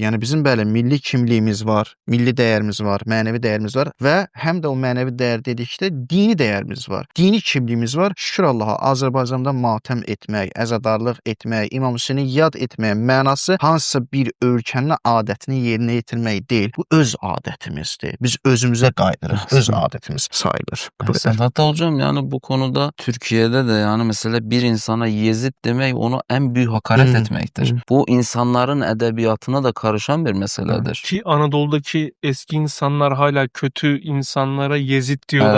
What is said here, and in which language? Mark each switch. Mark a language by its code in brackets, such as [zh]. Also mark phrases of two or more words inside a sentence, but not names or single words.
[az] Yəni bizim bəli milli kimliyimiz var, milli dəyərimiz var, mənəvi dəyərimiz var və həm də o mənəvi dəyər dedikdə dini dəyərimiz var. Dini kimliyimiz var. Şükür Allaha, Azərbaycanda matəm etmək, əzadarlıq etmək, İmam Hüseyni yad etmək mənası hansısa bir ölkənin adətini yerinə yetirmək deyil. Bu öz adətimizdir. Biz özümüzə qayıdırıq. Öz adətimiz sayılır. [tr] Hatta hocam, yani bu konuda Türkiye'de de yani mesela bir insana Yezid demek onu en büyük hakaret etmektir. Bu insanların edebiyatına da karışan bir meseledir. Ki Anadolu'daki eski insanlar hala kötü insanlara Yezid diyorlar.